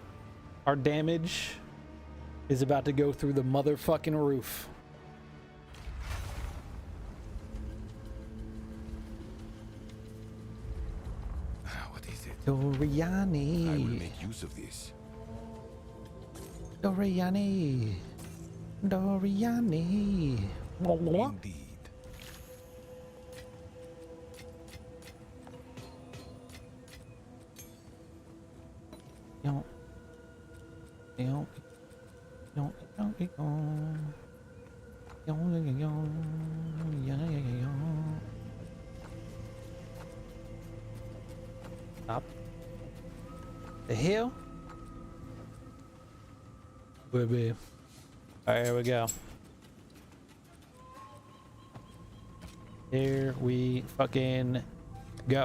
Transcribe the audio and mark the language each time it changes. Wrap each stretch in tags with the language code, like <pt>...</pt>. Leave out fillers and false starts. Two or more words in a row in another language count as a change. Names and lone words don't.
<en>Our damage is about to go through the motherfucking roof. What is it? Doriani. I will make use of this. Doriani. Doriani. Indeed. Yonk. Yonk. Yonk. Yonk. Yonk. Yonk. Yonk. Stop. The hell? Baby. Alright, here we go. Here we fucking go.</en>